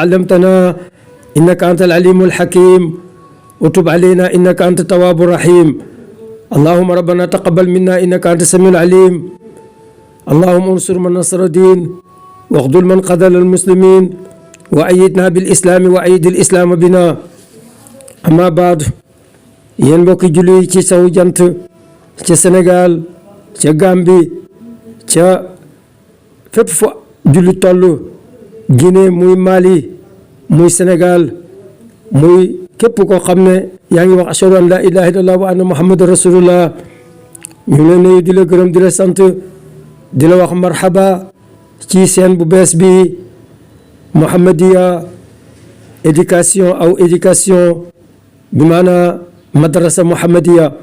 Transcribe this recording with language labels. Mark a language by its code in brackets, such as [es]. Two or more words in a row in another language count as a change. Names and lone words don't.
[ar] علمتنا إنك أنت العليم الحكيم وتب علينا إنك أنت التواب الرحيم اللهم ربنا تقبل منا إنك أنت السميع العليم اللهم انصر من نصر الدين واخذل من خذل المسلمين وأيدنا بالإسلام وأيد الإسلام بنا أما بعد [wo] yéen mbokki julli ci sawu jant ca Sénégal ca Gambie ca fépp fa julli toll Guinée muy Mali muy Sénégal muy képp koo xam ne yaa ngi wax [ar] أشهد أن لا إله إلا الله وأن محمدا رسول الله [wo] ñu leen nuyu di la gërëm di la sant di la wax marhaba ci seen bu bees bi Muhammadiya éducation aw éducation bi maanaa madrasa Muhammadiya